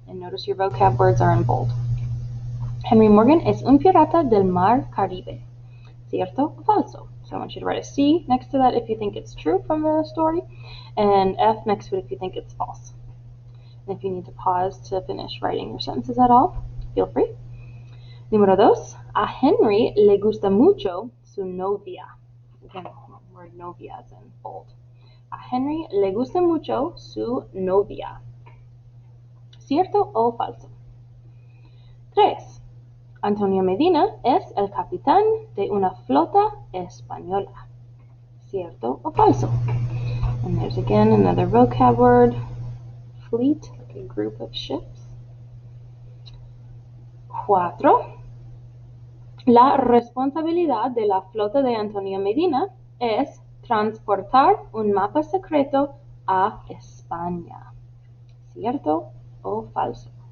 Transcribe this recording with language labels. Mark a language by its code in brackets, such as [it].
[en] And notice your vocab words are in bold. [es] Henry Morgan es un pirata del mar Caribe. Cierto o falso? [en] So I want you to write a C next to that if you think it's true from the story, and F next to it if you think it's false. And if you need to pause to finish writing your sentences at all, feel free. [es] Número dos. A Henry le gusta mucho su novia. [en] Again, the word novia is in bold. [es] A Henry le gusta mucho su novia. ¿Cierto o falso? 3. Antonio Medina es el capitán de una flota española. ¿Cierto o falso? [en] And there's again another vocab word, fleet, like a group of ships. 4. [es] La responsabilidad de la flota de Antonio Medina es transportar un mapa secreto a España. ¿Cierto o falso?